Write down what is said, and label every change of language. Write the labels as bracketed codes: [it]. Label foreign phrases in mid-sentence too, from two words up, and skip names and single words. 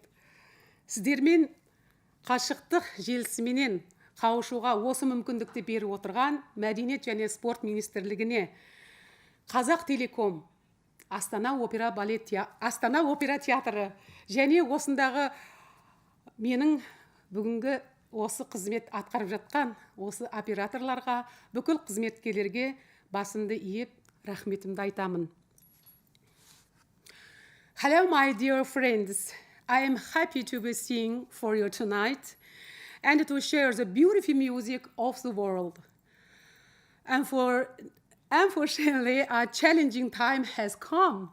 [kk] Сіздермен қашықтық желісіменен қауышуға осы мүмкіндікті беріп отырған Мәдениет және спорт министрлігіне, Қазақ Телеком, Астана опера театры және осындағы менің бүгінгі осы қызмет атқарып жатқан осы операторларға, бүкіл қызметкерлерге басымды иіп рахметімді айтамын. [en] Hello, my dear friends. I am happy to be singing for you tonight and to share the beautiful music of the world. Unfortunately, a challenging time has come.